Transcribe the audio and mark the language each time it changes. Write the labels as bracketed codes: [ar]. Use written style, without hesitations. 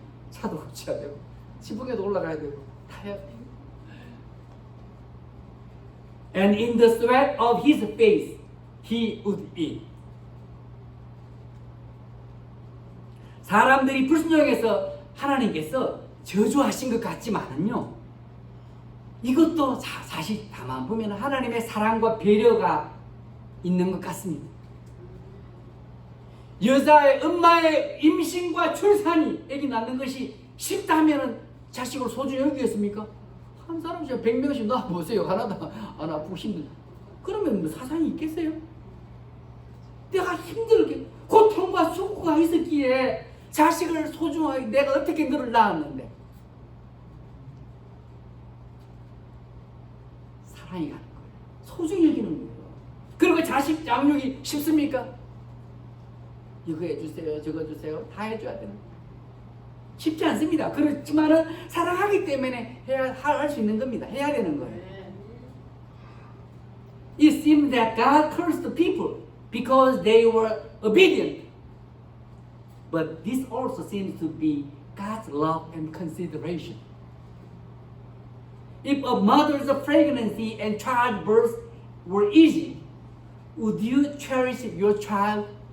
[ko] 차도 고쳐야 되고, 지붕에도 올라가야 되고, 다 해야 돼. [en] And in the sweat of his face, he would eat. [ko] 사람들이 불순종해서 하나님께서 저주하신 것 같지만은요, 이것도 사실 가만 보면 하나님의 사랑과 배려가 있는 것 같습니다. 여자의 엄마의 임신과 출산이 애기 낳는 것이 쉽다면 자식을 소중히 여기겠습니까? 한 사람씩 100명씩 낳아보세요. 하나도 안 아프고 힘들다. 그러면 뭐 사상이 있겠어요? 내가 힘들게 고통과 수고가 있었기에 자식을 소중하게 내가 어떻게 너를 낳았는데 사랑이 가는 거예요. 소중히 여기는 거예요. 그리고 자식 양육이 쉽습니까? 이거 해주세요, 저거 주세요. 다 해줘야 되는 거예요. 쉽지 않습니다. 그렇지만은 사랑하기 때문에 할 수 있는 겁니다. 해야 되는 거예요. [en] It seems that God cursed the people because they were obedient. But this also seems to be God's love and consideration. If a mother's pregnancy and childbirth were easy, would you cherish your child?